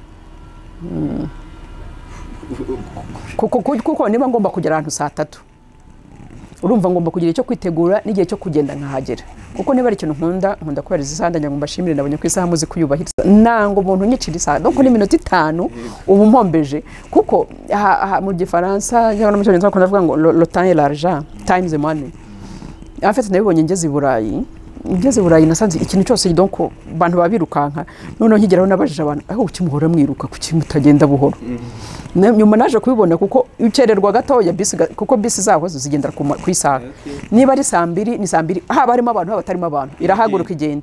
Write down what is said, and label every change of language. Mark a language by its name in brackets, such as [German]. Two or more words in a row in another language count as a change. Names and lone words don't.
[Kinyarwanda] Kuko niba ngomba kugera ahantu saa 3, urumva ngomba kugira icyo kwitegura n'igihe cyo kugenda nkahagera. Kuko niba ari ikintu nkunda kubariza isaha, ndanya ngo mbashimire, nabonye ko isaha muzi kuyubahiriza. Nango umuntu nyicira isaha, donc ni minota 5 ubu mpombeje. Kuko mu gifaransa cyangwa mu cyongereza bakunda kuvuga ngo [French] le temps est l'argent, [English] time is money. [French] En fait [Kinyarwanda] nabibonye ngeze i Burayi nasanze ikintu cyose donc abantu babirukanka. None nkigeraho nabajije abantu, aho ukimuhora mwiruka kuki mutagenda buhoro? Nyuma naje kubibona kuko ucererwa gato ya bisi, kuko bisi zaho zigendera ku isaha. Niba ari saa 2 ni saa 2, haba harimo abantu batarimo abantu, irahaguruka igende.